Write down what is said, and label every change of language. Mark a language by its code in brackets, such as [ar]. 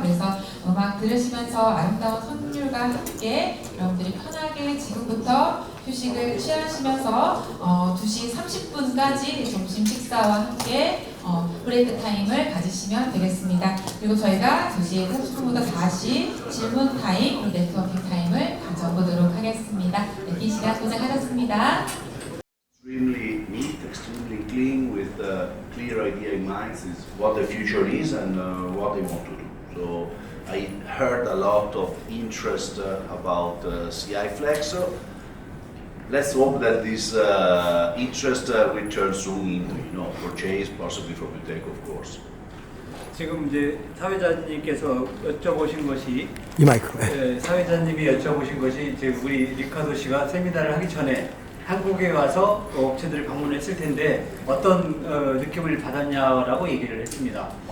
[ko] 그래서 음악 들으시면서 아름다운 선율과 함께 여러분들이 편하게 지금부터 휴식을 취하시면서 2시 30분까지 점심 식사와 함께 브레이크 타임을 가지시면 되겠습니다. 그리고 저희가 2시 30분부터 다시 질문 타임, 그리고 네트워킹 타임을 가져보도록 하겠습니다. 네, 긴 시간 고생하셨습니다. [en] Extremely neat, extremely clean, with clear idea in mind is what the future is and what they want to do. So I heard a lot of interest about CI Flex. So let's hope that this interest will turn soon into purchase, possibly from Uteco, of course. [ko] 지금 이제 사회자님께서 여쭤보신 것이 이 마이크. 사회자님이 여쭤보신 것이 이제 우리 리카도 씨가 세미나를 하기 전에 한국에 와서 업체들을 방문했을 텐데 어떤 느낌을 받았냐라고 얘기를 했습니다.